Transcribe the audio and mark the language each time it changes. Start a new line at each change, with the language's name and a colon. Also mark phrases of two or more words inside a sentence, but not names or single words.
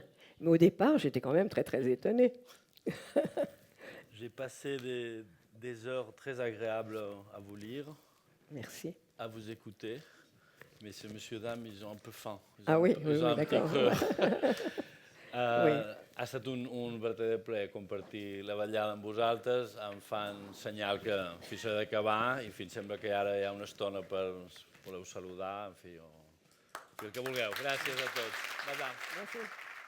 French: Mais au départ, j'étais quand même très, très étonnée. J'ai passé des heures très agréables à vous lire, Merci. à vous écouter, mais ces messieurs, dames, ils ont un peu faim. Ah oui, Ils ont un petit d'accord. creux. Oui.
Catalan: Ha estat un verdader plaer compartir la vetllada amb vosaltres. Em fan senyal que en fi s'ha d'acabar i fins sembla que ara hi ha una estona per voleu saludar, en fi, o el que vulgueu. Gràcies a tots. Bye-bye.
French: Merci.